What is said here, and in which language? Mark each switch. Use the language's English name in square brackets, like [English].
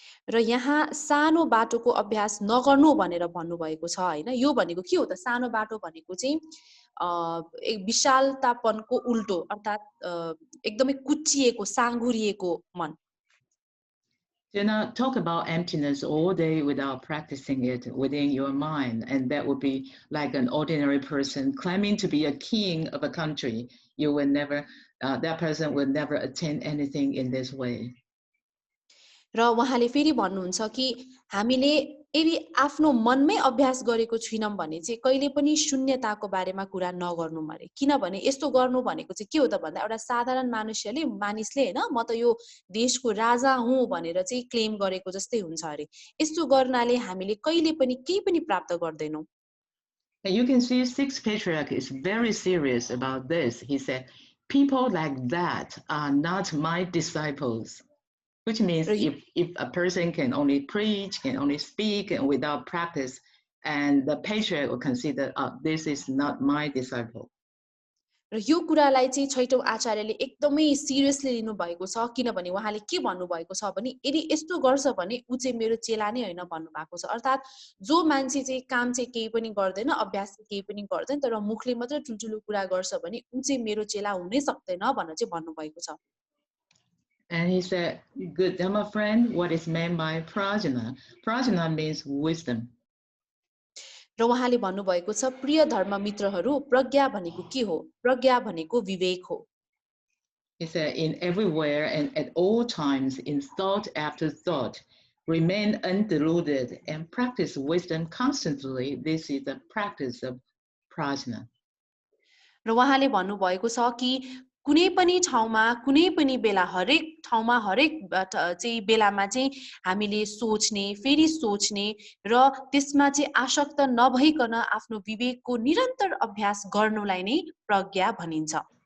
[Nepali] र यहाँ सानो बाटोको अभ्यास नगर्नु भनेर भन्नुभएको छ हैन यो भनेको के हो त सानो बाटो भनेको चाहिँ एक विशालतापनको उल्टो अर्थात एकदमै कुच्चिएको साँघुरिएको मन. [English] Do not talk about emptiness all day without practicing it within your mind, and that would be like an ordinary person claiming to be a king of a country. You will never, that person will never attain anything in this way. [Nepali] र उहाँले फेरि भन्नुहुन्छ कि हामीले यदि आफ्नो मनमै अभ्यास गरेको छैनौं भने चाहिँ कहिले पनि शून्यताको बारेमा कुरा नगर्नु मरे किनभने यस्तो गर्नु भनेको चाहिँ के हो त भन्दा एउटा साधारण मानिसले हैन म त यो देशको राजा हुँ भनेर चाहिँ क्लेम गरेको जस्तै हुन्छ अरे यस्तो गर्नाले हामीले कहिले पनि केही पनि प्राप्त गर्दैनौं. [English] And you can see Sixth Patriarch is very serious about this. He said, people like that are not my disciples. Which means if a person can only preach, can only speak and without practice, and the patriarch will consider, this is not my disciple. [Nepali] र यो कुरालाई चाहिँ छैटौं आचार्यले एकदमै seriously लिनु भएको छ किनभने उहाँले के भन्नु भएको छ भने यदि यस्तो गर्छ भने उ चाहिँ मेरो चेला नै हैन भन्नु भएको छ अर्थात जो मान्छे चाहिँ काम चाहिँ केही पनि गर्दैन अभ्यास केही पनि गर्दैन तर मुखले मात्र ठुलठुलो कुरा गर्छ भने उ चाहिँ मेरो चेला हुनै सक्दैन भनेर चाहिँ भन्नु भएको छ. [English] And he said, good Dhamma friend, what is meant by prajna? Prajna means wisdom. [Nepali] र उहाँले भन्नुभएको छ प्रिय धर्म मित्रहरू प्रज्ञा भनेको के हो प्रज्ञा भनेको विवेक हो. [English] He said in everywhere and at all times in thought after thought remain undeluded and practice wisdom constantly. This is the practice of prajna. [Nepali] र उहाँले भन्नुभएको छ कि कुनै पनि ठाउँमा कुनै पनि बेला हरेक ठाउँमा हरेक चाहिँ बेलामा चाहिँ हामीले सोच्ने फेरि सोच्ने र त्यसमा चाहिँ आसक्त नभइकन आफ्नो विवेकको निरन्तर अभ्यास गर्नुलाई नै प्रज्ञा भनिन्छ.